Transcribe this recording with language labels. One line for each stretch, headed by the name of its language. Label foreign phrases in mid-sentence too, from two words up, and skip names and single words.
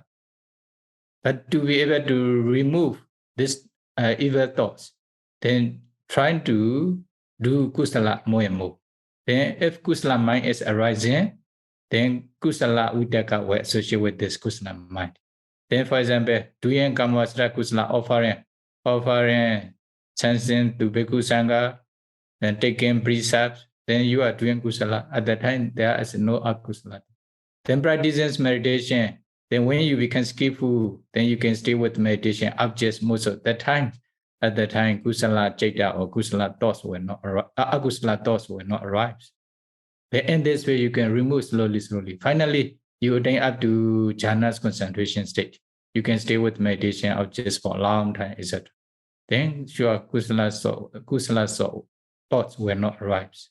English: But to be able to remove these evil thoughts, then trying to do kusala more and more. Then if kusala mind is arising, then
Pali: kusala vitakka
English: will associate with this kusala mind. Then for example, doing
Pali: kammasara kusala
English: offering chanting to bhikkhu sangha, then taking precepts, then you are doing kusala. At that time, there is no akusala. Then practicing meditation. Then when you become skillful, then you can stay with meditation objects most of the time. At that time,
Pali: kusala chaita
English: or kusala thoughts will not arise. Akusala thoughts will not arise. Then in this way, you can remove slowly. Finally, you attain up to jhana's concentration state. You can stay with meditation objects for a long time, etc. Then sure, kusala thoughts will not arise.